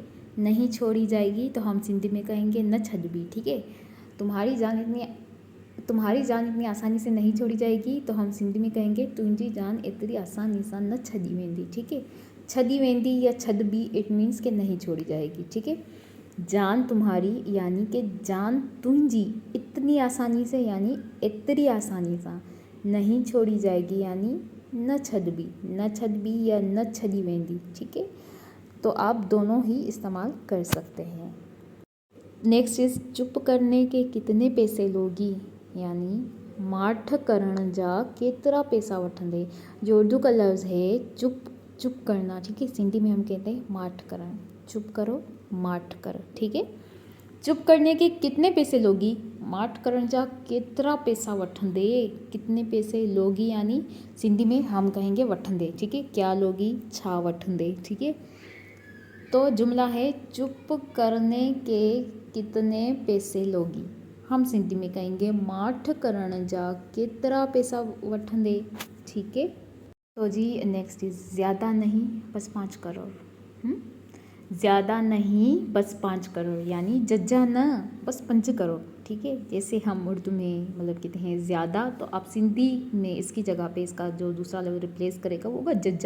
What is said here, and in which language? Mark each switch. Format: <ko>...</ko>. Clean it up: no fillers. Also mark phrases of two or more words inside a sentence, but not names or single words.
<ur>نہیں چھوڑی جائے گی تو ہم سندھی میں کہیں گے</ur> <sd>न छॾबी,</sd> <ur>ٹھیک ہے. تمہاری جان اتنی آسانی سے نہیں چھوڑی جائے گی تو ہم سندھی میں کہیں گے</ur> <sd>तुंहिंजी जान एतरी आसानी सां न छॾी वेंदी,</sd> <ur>ٹھیک ہے.</ur> <sd>छॾी वेंदी या छॾबी,</sd> <en>it means</en> <ur>کہ نہیں چھوڑی جائے گی، ٹھیک ہے. جان تمہاری یعنی کہ جان तुंहिंजी اتنی آسانی سے یعنی</ur> <sd>एतरी आसानी सां,</sd> <ur>نہیں چھوڑی جائے گی یعنی</ur> <sd>न छॾबी या न छॾी वेंदी,</sd> <ur>ٹھیک ہے. تو آپ دونوں ہی استعمال کر سکتے ہیں.</ur> <en>next is,</en> <ur>چپ کرنے کے کتنے پیسے لوگی، یعنی</ur> <sd>माठ करण जा केतिरा पैसा वठंदे।</sd> <ur>جو اردو کا لفظ ہے چپ کرنا، ٹھیک ہے. سندھی میں ہم کہتے ہیں</ur> <sd>माठ करण,</sd> <ur>چپ کرو</ur> <sd>माठ कर,</sd> <ur>ٹھیک ہے. چپ کرنے کے کتنے پیسے لوگی,</ur> <sd>माठ करण जा केतिरा पैसा वठंदे,</sd> <ur>کتنے پیسے لوگی یعنی سندھی میں ہم کہیں گے वठंदे, ٹھیک ہے. کیا لوگی,</ur> <sd>छा वठंदे,</sd> <ur>ٹھیک ہے۔ تو جملہ ہے چپ کرنے کے کتنے پیسے لوگی، ہم سندھی میں کہیں گے</ur> <sd>माठ करण जा केतिरा पैसा वठंदे,</sd> <ur>ٹھیک ہے. تو جی</ur> <en>next is,</en> <ur>زیادہ نہیں بس 5 کروڑ. زیادہ نہیں بس 5 کروڑ، یعنی</ur> <sd>जज्जा न बस 5 करोड़,</sd> <ur>ٹھیک ہے. جیسے ہم اردو میں مطلب کہتے ہیں زیادہ، تو آپ سندھی میں اس کی جگہ پہ اس کا جو دوسرا لفظ ریپلیس کرے گا وہ ہوگا जज्जा।</ur>